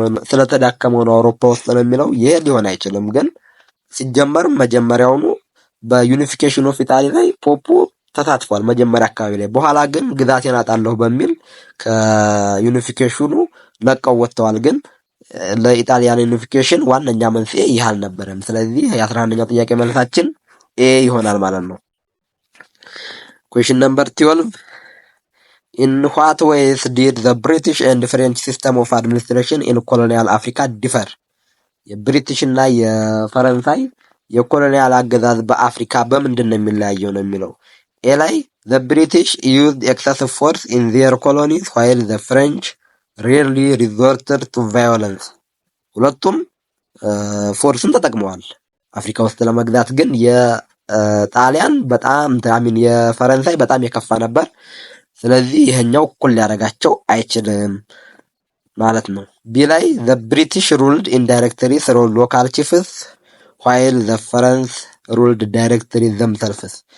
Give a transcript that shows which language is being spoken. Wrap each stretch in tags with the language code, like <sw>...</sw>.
<am>ስለተዳከመ ነው አውሮፓ ውስጥ ነው የሚለው ይሄ ሊሆን አይችልም። ግን ሲጀመርም መጀመሪያውኑ በዩኒፊኬሽን ኦፍ ኢጣሊ ላይ ፖፑ ተሳትፏል መጀመሪያ አካባቢ ላይ። በኋላ ግን ግዛቴን አጣለሁ በሚል ከዩኒፊኬሽኑ ለቀው ወጥተዋል። ግን ለኢጣሊያን ዩኒፊኬሽን ዋነኛ መንስኤ ይህ አልነበረም። ስለዚህ የ11ኛው ጥያቄ መልሳችን ኤ ይሆናል ማለት ነው።</am> <en>ኩዌሽን ነምበር 12 In what ways did the British and French system of administration in colonial Africa differ?</en> <am>የብሪቲሽ እና የፈረንሳይ የኮሎኒያል አገዛዝ በአፍሪካ በምንድን ነው የሚለያየው ነው የሚለው። ኤ ላይ</am> <en>the British used excessive force in their colonies while the French rarely resorted to violence.</en> <am>ሁለቱም ፎርስን ተጠቅመዋል አፍሪካ ውስጥ ለመግዛት። ግን የጣሊያን በጣም የፈረንሳይ በጣም የከፋ ነበር። ስለዚህ ይሄኛው እኩል ሊያደርጋቸው አይችልም ማለት ነው። ቢ ላይ</am> <en>the British ruled indirectly through local chiefs while the French ruled directly themselves.</en>